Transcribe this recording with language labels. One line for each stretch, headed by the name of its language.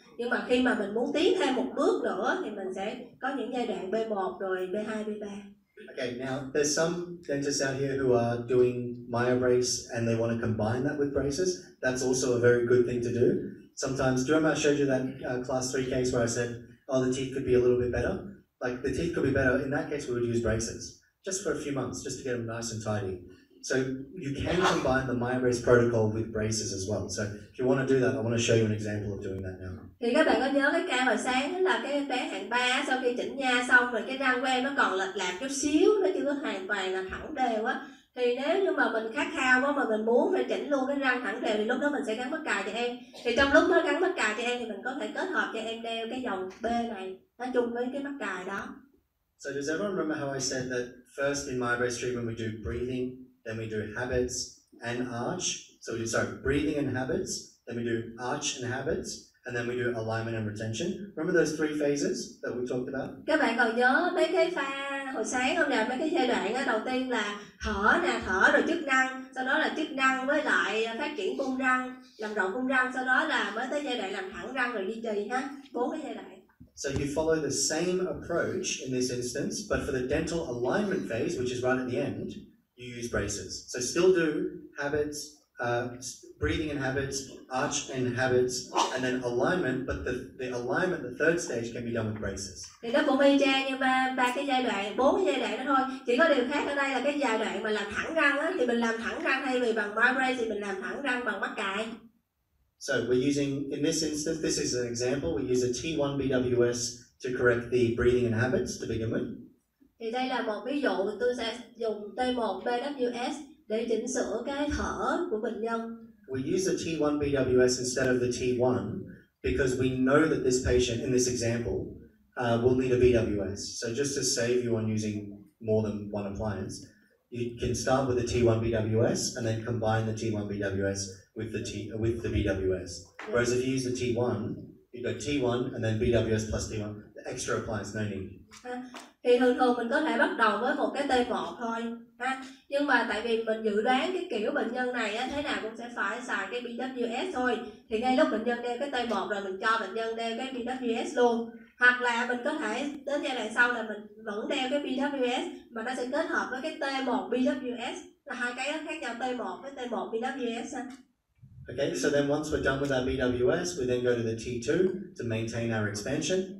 Vietnamese: Nhưng mà khi mà mình muốn tiến thêm một bước nữa thì mình sẽ có những giai đoạn B1 rồi B2, B3.
English: Okay, now there's some dentists out here who are doing Myobrace and they want to combine that with braces. That's also a very good thing to do. Sometimes, do you remember I showed you that class 3 case where I said, the teeth could be a little bit better? Like the teeth could be better. In that case, we would use braces just for a few months, just to get them nice and tidy. So you can combine the Myobrace protocol with braces as well. So if you want to do that, I want to show you an example of doing that now.
Vietnamese: Thì các bạn có nhớ cái ca hồi sáng đó là cái bé hạng 3 sau khi chỉnh nha xong rồi cái răng của em nó còn lệch lạc chút xíu, nó chưa có hoàn toàn là thẳng đều á. Thì nếu như mà mình khát khao quá mà mình muốn phải chỉnh luôn cái răng thẳng đều thì lúc đó mình sẽ gắn mắc cài cho em. Thì trong lúc nó gắn mắc cài cho em thì mình có thể kết hợp cho em đeo cái dòng B này nó chung với cái mắc cài đó.
English: So does everyone remember how I said that first in Myobrace treatment we do breathing, then we do habits and arch. So we do breathing and habits, then we do arch and habits, and then we do alignment and retention. Remember those 3 phases that we talked about?
Vietnamese: Các bạn còn nhớ mấy cái pha hồi sáng không nhỉ? Mấy cái giai đoạn đó, đầu tiên là thở rồi chức năng, sau đó là chức năng với lại phát triển cung răng, làm rộng cung răng, sau đó là mới tới giai đoạn làm thẳng răng rồi duy trì ha. 4 cái giai đoạn.
English: So you follow the same approach in this instance, but for the dental alignment phase, which is right at the end, you use braces. So still do habits, breathing and habits, arch and habits, and then alignment, but the alignment, the third stage, can be done with braces.
Vietnamese: Thì nó cũng y chang như ba cái giai đoạn, 4 cái giai đoạn đó thôi. Chỉ có điều khác ở đây là cái giai đoạn mà làm thẳng răng á, thì mình làm thẳng răng thay vì bằng Myobrace thì mình làm thẳng răng bằng mắc cài.
English: So we're using, in this instance, this is an example, we use a T1 BWS to correct the breathing and habits to begin with.
Vietnamese: Thì đây là một ví dụ, tôi sẽ dùng T1 BWS để chỉnh sửa cái thở của bệnh nhân.
English: We use the T1 BWS instead of the T1 because we know that this patient, in this example, will need a BWS. So just to save you on using more than one appliance, you can start with the T1 BWS and then combine the T1 BWS with the BWS. Whereas if you use the T1, you go T1 and then BWS plus T1. The extra appliance, no need.
Vietnamese: Thì thường mình có thể bắt đầu với một cái T1 thôi ha. Nhưng mà tại vì mình dự đoán cái kiểu bệnh nhân này á, thế nào cũng sẽ phải xài cái BWS thôi. Thì ngay lúc bệnh nhân đeo cái T1 rồi mình cho bệnh nhân đeo cái BWS luôn. Hoặc là mình có thể đến giai đoạn sau là mình vẫn đeo cái BWS mà nó sẽ kết hợp với cái T1 BWS. Là hai cái khác nhau, T1 với T1 BWS ha.
English: Okay, so then once we're done with our BWS, we then go to the T2 to maintain our expansion.